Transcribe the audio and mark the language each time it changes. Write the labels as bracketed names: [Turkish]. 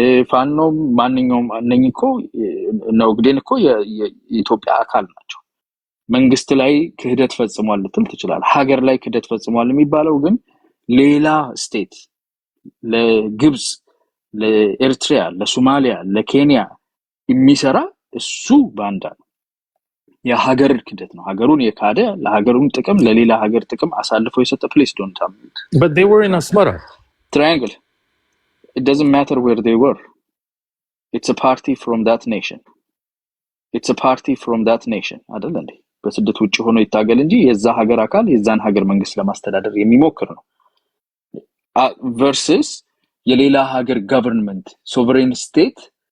[Amharic] ፋኖም ማንኛውም እነኝኮ ነው ግዴን እኮ የኢትዮጵያ አካል ናቸው። መንግስት ላይ ክህደት ፈጽሟል ልትል ትችላለህ። ሀገር ላይ ክህደት ፈጽሟል የሚባለው ግን ሌላ ስቴት ለግብጽ፣ ለኤርትራ፣ ለሶማሊያ፣ ለኬንያ የሚሰራ እሱ ባንዳ ነው። የሀገር ክህደት ነው። ሀገሩን የካደ ለሀገሩን ጥቅም ለሌላ ሀገር ጥቅም አሳልፎ የሰጠ [English] ፕሌስ ዶንት አምት But they were in Asmara. triangle. It doesn't matter where they were. It's a party from that nation. It's a party from that nation. [Amharic] አይደል እንዴ? በስደት ውጪ ሆኖ ይታገል እንጂ የዛ ሀገር አካል የዛን ሀገር መንግስት ለማስተዳደር የሚሞክር ነው። versus የሌላ ሀገር [English] government sovereign state